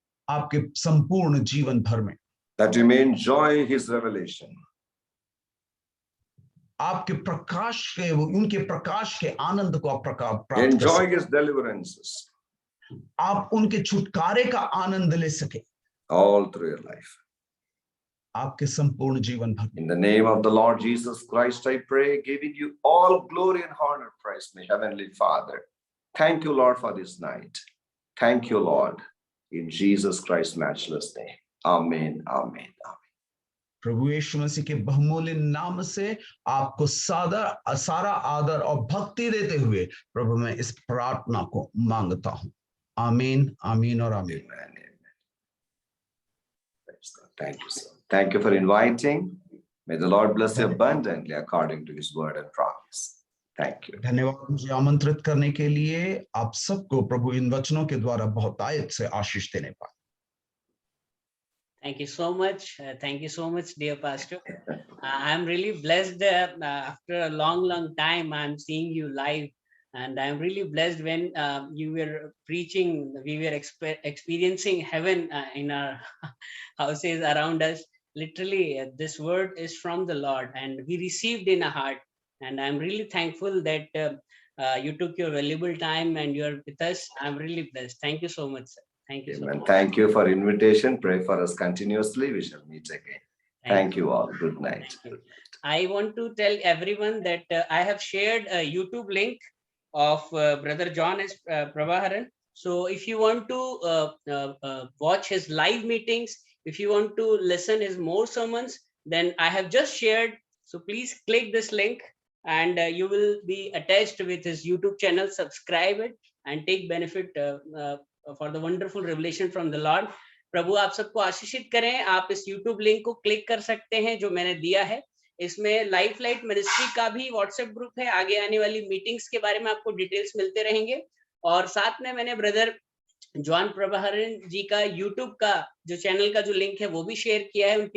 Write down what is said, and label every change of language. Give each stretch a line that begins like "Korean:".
Hindi: आपके संपूर्ण जीवन भर में.
English: That you may enjoy his revelation.
Hindi: आपके प्रकाश के उनके प्रकाश के आनंद को आप प्राप्त कर
English: Enjoy
Hindi: सके.
English: his deliverances.
Hindi: आप उनके छुटकारे का आनंद ले सके.
English: All through your life.
Hindi: आपके संपूर्ण जीवन भर.
English: In the name of the Lord Jesus Christ, I pray, giving you all glory and honor, praise me, Heavenly Father. Thank you, Lord, for this night. Thank you, Lord, in Jesus Christ's matchless name. Amen, amen, amen.
Hindi: प्रभु यीशु मसीह के बहुमूल्य नाम से आपको सारा आदर और भक्ति देते हुए प्रभु मैं इस प्रार्थना को मांगता हूं. आमीन, आमीन और आमीन.
English: Amen, amen. Praise God. Thank you, sir. Thank you for inviting. May the Lord bless you abundantly according to his word and promise. Thank you.
Hindi: धन्यवाद मुझे आमंत्रित करने के लिए. आप सबको प्रभु इन वचनों के द्वारा बहुतायत से आशीष देने पाए.
English: Thank you so much. Thank you so much, dear Pastor. I'm really blessed after a long time. I'm seeing you live, and I'm really blessed when you were preaching. We were experiencing heaven in our houses around us. Literally, this word is from the Lord, and we received in our heart. And I'm really thankful that you took your valuable time and you're with us. I'm really blessed. Thank you so much, sir. Thank you. Amen. Thank you for invitation. Pray for us continuously. We shall meet again. Thank you all. Good night. I want to tell everyone that I have shared a YouTube link of Brother John S. Prabhaharan. So if you want to watch his live meetings, if you want to listen his more sermons, then I have just shared. So please click this link and you will be attached with his YouTube channel. Subscribe it and take benefit for the wonderful revelation from the Lord.
Hindi: प्रभु आप सबको आशीषित करें. आप इस YouTube link को click कर सकते हैं जो मैंने दिया है. इसमें लाइफ लाइट मिनिस्ट्री का भी व्हाट्सएप ग्रुप है. आगे आने वाली मीटिंग्स के बारे में आपको डिटेल्स मिलते रहेंगे. और साथ में मैंने ब्रदर जॉन प्रभाहरन जी का YouTube का जो चैनल का जो लिंक है वो भी शेयर किया है.